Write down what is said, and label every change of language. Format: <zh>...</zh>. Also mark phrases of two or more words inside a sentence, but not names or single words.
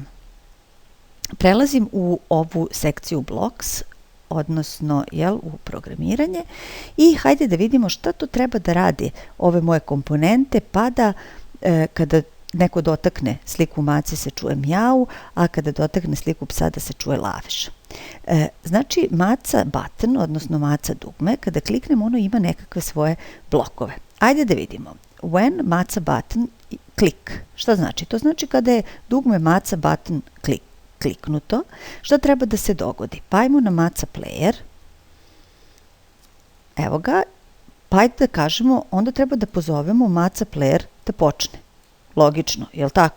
<sr>Prelazim u ovu sekciju Blocks, odnosno u programiranje, i hajde da vidimo šta to treba da radi ove moje komponente, pa da kada neko dotakne sliku mace se čuje mjau, a kada dotakne sliku psa da se čuje lavež. Znači, maca button, odnosno maca dugme, kada kliknem, ono ima nekakve svoje blokove. Ajde da vidimo.</sr> <en>When maca button click.</en> <sr>Šta znači? To znači kada je dugme maca button kliknuto, šta treba da se dogodi? Pa ajmo na maca player. Evo ga. Pa ajde da kažemo, onda treba da pozovemo maca player da počne. Logično, jel tako?</sr>